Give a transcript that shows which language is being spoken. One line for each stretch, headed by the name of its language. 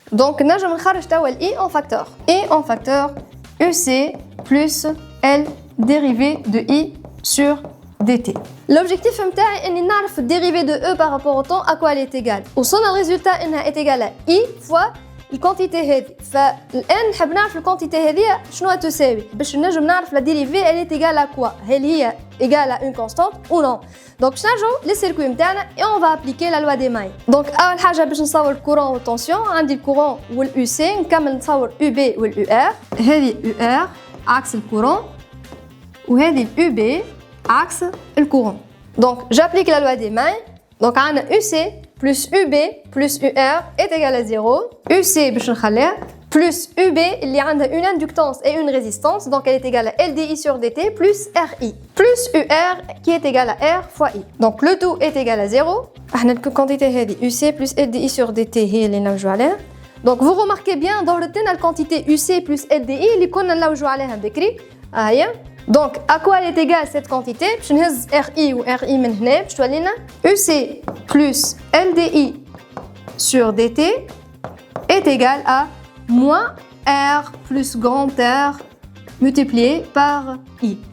French: Donc
Arabic: نجم نخرج توا ال
French: I en facteur. I en facteur UC plus L dérivée de I sur dt. L'objectif
Arabic: نتاعي اني نعرف
French: dérivée de E par rapport au temps à quoi elle est égale.
Arabic: وصلنا الريزولتا انها
French: est égale à
Arabic: I fois الكونتيتي هذه. فالان نحب نعرف الكونتيتي هذه شنو تساوي باش نجم نعرف لا ديريفي
French: elle est égale à quoi. هل هي égale à une constante ou non. Donc باش نرجعوا للسيركوي نتاعنا et on va appliquer la loi des mailles.
Arabic: Donc اول حاجه باش نصور الكورون والتونسيون عندي الكورون واليو سي نكمل نصور يو بي واليو ار. هذه يو ار عكس الكورون وهذه اليو بي عكس الكورون.
French: Donc j'applique la loi des mailles. Donc
Arabic: عندنا يو سي
French: plus UB plus UR est égal à 0. UC
Arabic: باش نخليها
French: plus UB
Arabic: اللي عندها
French: une inductance et une résistance donc elle est égale à LDI sur DT plus RI plus UR qui est égal à R fois I. Donc le tout est égal à 0.
Arabic: احنا الكونتيتي هذه UC plus LDI sur DT هي اللي نلوجوا عليها.
French: Donc vous remarquez bien
Arabic: ضربت لنا الكونتيتي UC plus LDI اللي كنا نلوجوا عليها بكري. هيا.
French: Donc à quoi elle est égale cette quantité
Arabic: باش نهز RI و RI من هنا باش تولي لنا
French: UC plus LDI sur DT est égal à moins R plus grand R multiplié par I.